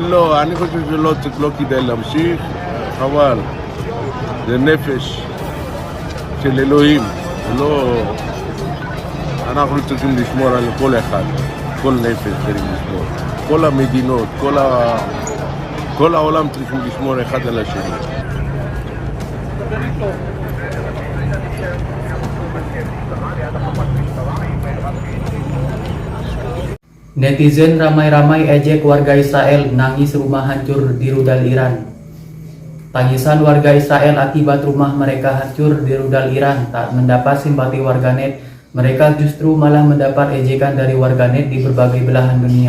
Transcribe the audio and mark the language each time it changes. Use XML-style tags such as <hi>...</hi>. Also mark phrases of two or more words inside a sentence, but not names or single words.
<he>לא, אני חושב שלא כדאי להמשיך, חבל. זה נפש של אלוהים, לא... אנחנו צריכים לשמור על כל אחד, כל נפש צריכים לשמור. כל המדינות, כל העולם צריכים לשמור אחד על השני.</he> <id>Netizen ramai-ramai ejek warga Israel, nangis rumah hancur di rudal Iran. Tangisan warga Israel akibat rumah mereka hancur di rudal Iran tak mendapat simpati warganet Mereka justru malah mendapat ejekan dari warganet di berbagai belahan dunia.</id>